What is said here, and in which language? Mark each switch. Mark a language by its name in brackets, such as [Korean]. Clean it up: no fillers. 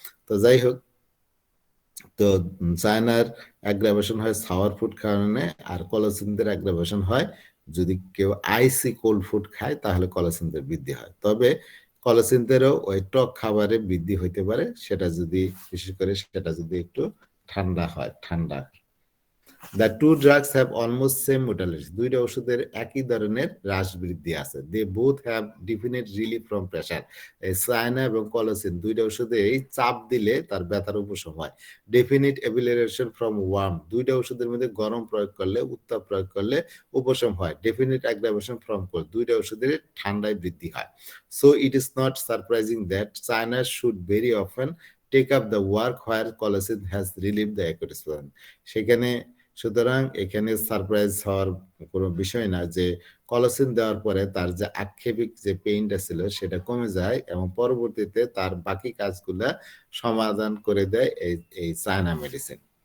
[Bangla] তো যাই হোক, তো চায়নার অ্যাগ্রাভেশন হয় সাওয়ার ফুড কারণে, আর কলোসিনদের অ্যাগ্রাভেশন হয় যদি কেউ আইসি কোল্ড ফুড খায় তাহলে কলোসিনদের বৃদ্ধি হয়। তবে কলোসিনদেরও ওই টক খাবারে বৃদ্ধি হইতে পারে, সেটা যদি বিশেষ করে সেটা যদি একটু ঠান্ডা হয়, ঠান্ডা। [English] The two drugs have almost same modalities. [Bangla] দুইটা ওষুধের একই ধরনের হ্রাস বৃদ্ধি আছে। [English] They both have definite relief from pressure. [Bangla] China এবং কলোসিন দুইটা ওষুধে এই চাপ দিলে তার ব্যথার উপশম হয়। [English] Definite amelioration from warm. [Bangla] দুইটা ওষুধের মধ্যে গরম প্রয়োগ করলে, উত্তাপ প্রয়োগ করলে উপশম হয়। [English] Definite aggravation from cold. [Bangla] দুইটা ওষুধের ঠান্ডায় বৃদ্ধি হয়। [English] So it is not surprising that China should very often take up the work where colicin has relieved the acute spasm. [Bangla] সেখানে সুতরাং এখানে সারপ্রাইজ হওয়ার কোনো বিষয় না যে কলোসিন দেওয়ার পরে তার যে আক্ষেপিক যে পেইনটা ছিল সেটা কমে যায় এবং পরবর্তীতে তার বাকি কাজগুলা সমাধান করে দেয় এই চায়না মেডিসিন।